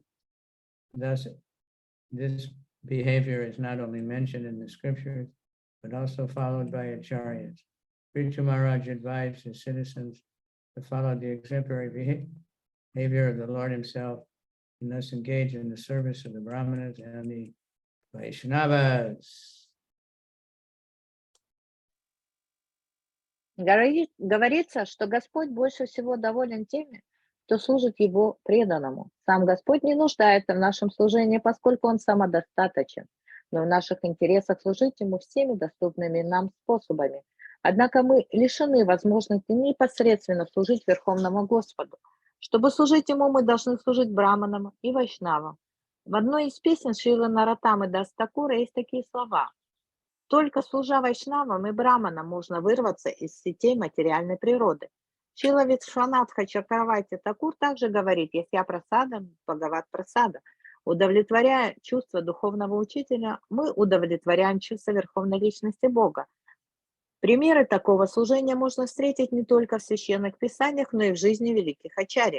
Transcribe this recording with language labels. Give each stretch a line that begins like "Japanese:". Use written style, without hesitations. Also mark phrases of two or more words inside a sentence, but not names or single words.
English: Thus, this behavior is not only mentioned in the scriptures, but also followed by acharyas. Prithu Maharaj advised his citizens to follow the exemplary behavior of the Lord himself and thus engage in the service of the Brahmanas and the Vaishnavas.
Russian: Говорится, что Господь больше всего доволен теми, кто служит Его преданному. Сам Господь не нуждается в нашем служении, поскольку Он самодостаточен, но в наших интересах служить Ему всеми доступными нам способами. Однако мы лишены возможности непосредственно служить Верховному Господу. Чтобы служить Ему, мы должны служить браманам и вайшнавам. В одной из песен Шрила Нароттамы Дас Такура есть такие слова: «Только служа вайшнавам и браманам можно вырваться из сетей материальной природы». Шрила Вишванатх Чакраварти Такур также говорит:
Sanskrit: «यस्य प्रसाद, भगवत् प्रसाद».
Russian: Удовлетворяя чувство духовного учителя, мы удовлетворяем чувство Верховной Личности Бога. Примеры такого служения можно встретить не только в священных писаниях, но и в жизни великих ачарьев.